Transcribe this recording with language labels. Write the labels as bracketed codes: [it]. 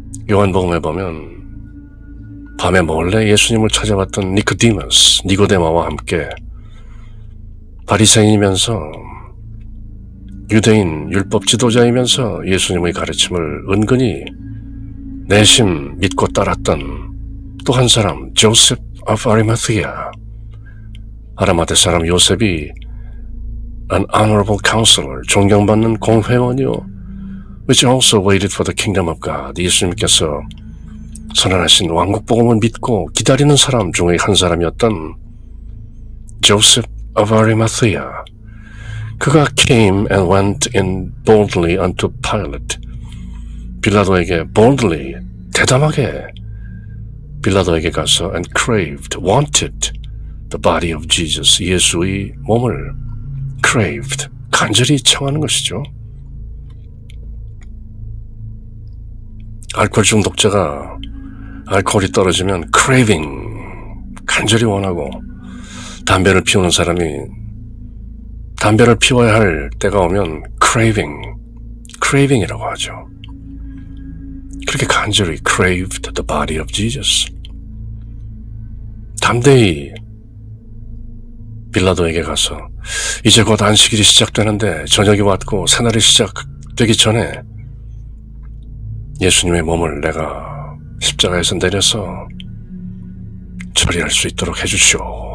[ko] 요한복음에 보면 밤에 몰래 예수님을 찾아왔던 니코디머스, 니고데마와 함께 바리새인이면서 유대인 율법 지도자이면서 예수님의 가르침을 은근히 내심 믿고 따랐던 또 한 사람, Joseph of Arimathea, 아리마대 사람 요셉이 [en] an honorable counselor, [ko] 존경받는 공회원이요, [en] which also waited for the kingdom of God. [ko] 예수님께서 선언하신 왕국복음을 믿고 기다리는 사람 중의 한 사람이었던 Joseph of Arimathea. 그가 [en] came and went in boldly unto Pilate. [ko] 빌라도에게 [en] boldly, [ko] 대담하게 빌라도에게 가서 [en] and craved, wanted the body of Jesus. [ko] 예수의 몸을 craved, 간절히 청하는 것이죠. 알코올 중독자가 알코올이 떨어지면 craving, 간절히 원하고, 담배를 피우는 사람이 담배를 피워야 할 때가 오면 craving이라고 하죠. 그렇게 간절히 [en] craved the body of Jesus. [ko] 담대히 빌라도에게 가서 이제 곧 안식일이 시작되는데 저녁이 왔고 새날이 시작되기 전에 예수님의 몸을 내가 십자가에서 내려서 처리할 수 있도록 해주시오.